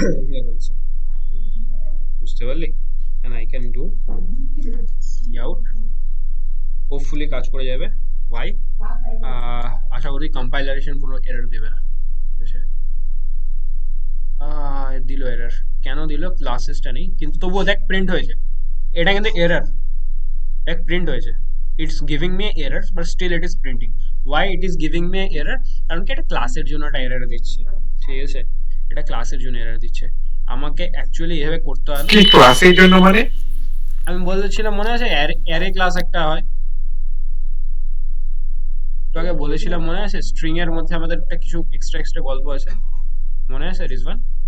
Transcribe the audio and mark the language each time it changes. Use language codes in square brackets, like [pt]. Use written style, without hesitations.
[en] Here also. [bn] বুঝতে পারলি? [en] And I can do out. Hopefully [bn] কাজ করে যাবে। [en] Why? [bn] আশা করি কম্পাইলারেশন কোনো এরর দেবে না। ঠিক আছে? দিল এরর। কেন দিল? ক্লাসেসটা নেই, কিন্তু তবুও দেখ প্রিন্ট হয়েছে। এটা কিন্তু এরর। দেখ প্রিন্ট হয়েছে। [en] It's giving me errors but still it is printing. Why it is giving me error? [bn] কারণ কি এটা ক্লাসের জন্য একটা এরর দিচ্ছে। ঠিক আছে? এটা ক্লাসের জন্য এরর দিচ্ছে। আমাকে অ্যাকচুয়ালি এভাবে করতে হবে। কি ক্লাসের জন্য মানে? আমি বলেছিলাম মনে আছে অ্যারে ক্লাস একটা হয়, তোকে বলেছিলাম মনে আছে? স্ট্রিং এর মধ্যে আমাদের একটা কিছু এক্সট্রা গল্প আছে, মনে আছে রিজওয়ান?